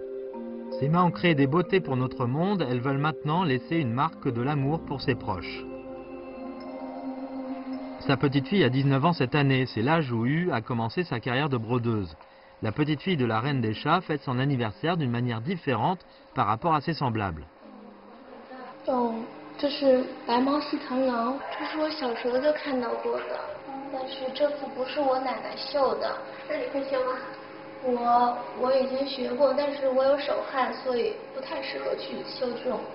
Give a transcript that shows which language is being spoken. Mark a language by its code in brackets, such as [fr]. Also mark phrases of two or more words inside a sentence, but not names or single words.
[fr] Ses mains ont créé des beautés pour notre monde, elles veulent maintenant laisser une marque de l'amour pour ses proches. Sa petite fille a 19 ans cette année, c'est l'âge où Yu a commencé sa carrière de brodeuse. La petite fille de la reine des chats fête son anniversaire d'une manière différente par rapport à ses semblables. [zh] 这是白毛细螳螂，这是我小时候就看到过的，但是这幅不是我奶奶绣的。那你会绣吗？我已经学过，但是我有手汗，所以不太适合去绣这种。